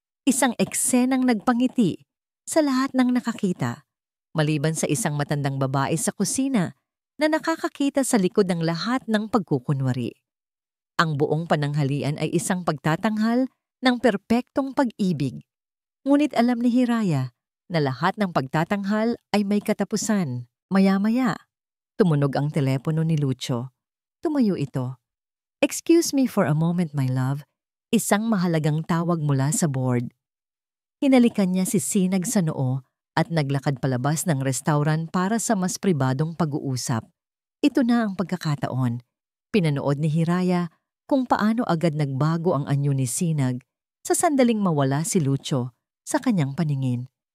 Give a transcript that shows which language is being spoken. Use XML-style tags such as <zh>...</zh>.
<tl>Isang eksenang nagpangiti sa lahat ng nakakita, maliban sa isang matandang babae sa kusina na nakakakita sa likod ng lahat ng pagkukunwari. Ang buong pananghalian ay isang pagtatanghal ng perpektong pag-ibig. Ngunit alam ni Hiraya na lahat ng pagtatanghal ay may katapusan. Maya-maya, tumunog ang telepono ni Lucio. Tumayo ito.</tl> <en>"Excuse me for a moment, my love."</en> <tl>Isang mahalagang tawag mula sa board. Hinalikan niya si Sinag sa noo at naglakad palabas ng restaurant para sa mas pribadong pag-uusap. Ito na ang pagkakataon. Pinanood ni Hiraya kung paano agad nagbago ang anyo ni Sinag sa sandaling mawala si Lucio sa kanyang paningin.</tl>